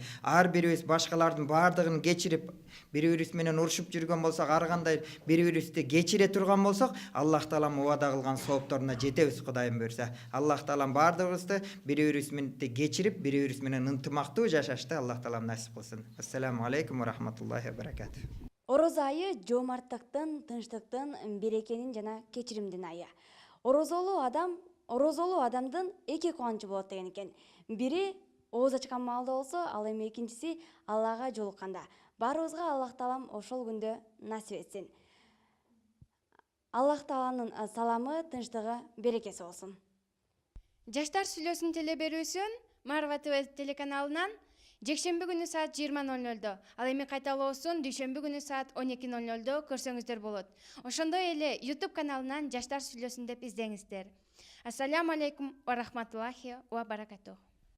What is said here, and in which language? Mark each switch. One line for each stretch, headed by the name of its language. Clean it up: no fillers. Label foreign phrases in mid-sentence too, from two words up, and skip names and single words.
Kyrgyz: Ар бирибиз башкалардын бардыгын кечирип, бири-бирибиз менен урушуп жүргөн болсок, ар кандай бири-бирибизди кечире турган болсок, Аллах Таалам убада кылган соопторуна жетебиз Кудайым буйрса. Аллах Таалам бардыгыбызды бири-бирибиз менен кечирип, бири-бирибиз менен ынтымактуу жашашты Аллах Таалам насип кылсын.
Arabic: السلام عليكم ورحمة الله وبركاته.
Kyrgyz: Орозо айы жоомарттыктын, тынчтыктын, берекенин жана кечиримдин айы. Орозолуу адамдын эки кубанычы болот деген экен. Бири ооз ачкан маалда болсо, ал эми экинчиси Аллага жолукканда. Баарыбызга Аллах Таалам ошол күндө насип этсин. Аллах Тааланын саламы, тынчтыгы, берекеси болсун. Жаштар сүйлөсүн телеберүүсүн Марва ТВ телеканалынан жекшемби күнү саат 20:00, ал эми кайталоосун дүйшөмбү күнү саат 12:00 көрсөңүздөр болот. Ошондой эле YouTube каналынан Жаштар сүйлөсүн деп издеңиздер.
Arabic: السلام عليكم ورحمة الله وبركاته.